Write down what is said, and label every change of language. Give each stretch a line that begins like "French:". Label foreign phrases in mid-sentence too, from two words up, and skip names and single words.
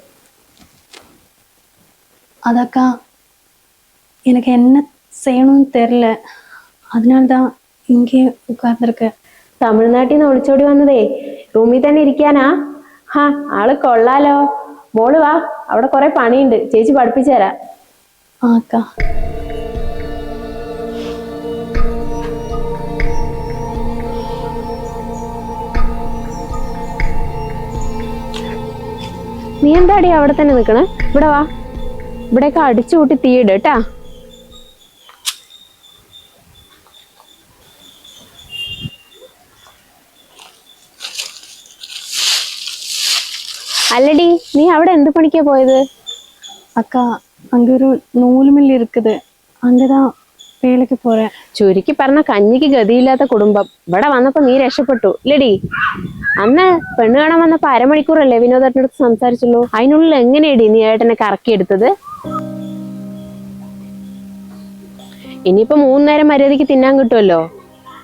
Tamil: அதக்கா எனக்கு என்ன செய்யணும்னு தெரியல. அதனால தான் இங்கே உட்கார்ந்துருக்கேன்.
Malayalam: തമിഴ്നാട്ടിൽ നിന്ന് ഒളിച്ചോടി വന്നതേ റൂമിൽ തന്നെ ഇരിക്കാനാ? ഹാ, ആള് കൊള്ളാലോ. മോള് വാ, അവിടെ കുറെ പണിയുണ്ട്, ചേച്ചി പഠിപ്പിച്ചു തരാം.
Tamil: ஆ அக்கா.
Malayalam: നീ എന്താടി അവിടെ തന്നെ നിക്കണേ? ഇവിടെ വാ, ഇവിടെയൊക്കെ അടിച്ചു കൂട്ടി തീയിട് കേട്ടാ. അല്ലടി, നീ അവിടെ എന്ത് പണിക്കാ പോയത്?
Tamil: அக்கா, அங்கே ஒரு நூல் மில் இருக்குது, அங்கே தான் வேலைக்கு போகிறேன்.
Malayalam: ചുരുക്കി പറഞ്ഞ കഞ്ഞിക്ക് ഗതിയില്ലാത്ത കുടുംബം. ഇവിടെ വന്നപ്പോ നീ രക്ഷപ്പെട്ടു ഇല്ലടി? അന്ന് പെണ്ണ് കാണാൻ വന്നപ്പോ 1/2 മണിക്കൂറല്ലേ വിനോദേട്ടനടുത്ത് സംസാരിച്ചുള്ളൂ. അതിനുള്ളിൽ എങ്ങനെയടി നീ ഏട്ടനെ കറക്കിയെടുത്തത്? ഇനിയിപ്പോ 3 നേരം മര്യാദക്ക് തിന്നാൻ കിട്ടുമല്ലോ.